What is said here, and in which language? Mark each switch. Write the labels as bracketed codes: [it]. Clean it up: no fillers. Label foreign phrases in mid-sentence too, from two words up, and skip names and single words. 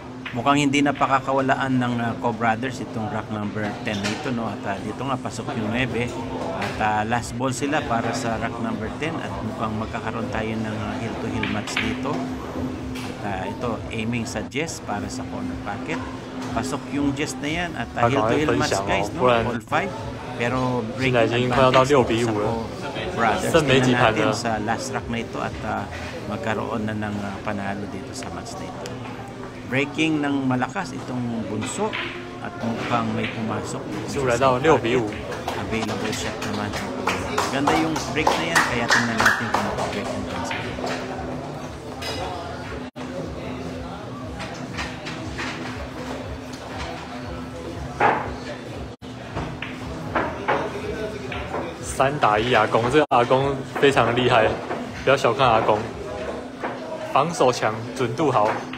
[tl] Mukhang hindi na pakakawalaan ng Co-Brothers itong [en] rack number [tl] 10 na ito, no? At dito nga pasok yung 9 at [en] last ball [tl] sila para sa [en] rack number [tl] 10 at mukhang magkakaroon tayo ng [en] heel to heel match [tl] dito. At ito aiming sa Jess para sa [en] corner pocket. [tl] Pasok yung Jess na yan at [en] heel to heel match guys, [tl] no? All 5 pero [en] breaking advantage [tl] sa Co-Brothers. Tingnan natin sa [en] last rack [tl] na ito at magkaroon na ng panalo dito sa match na ito. Breaking ng malakas itong bunso at mukhang may pumasok. [en] Available shot [tl] naman. Ganda yung break na yan kaya tingnan natin kung makabreak ng cancel. [zh] 3打1阿公，这个阿公非常厉害，不要小看阿公，防守强，准度好。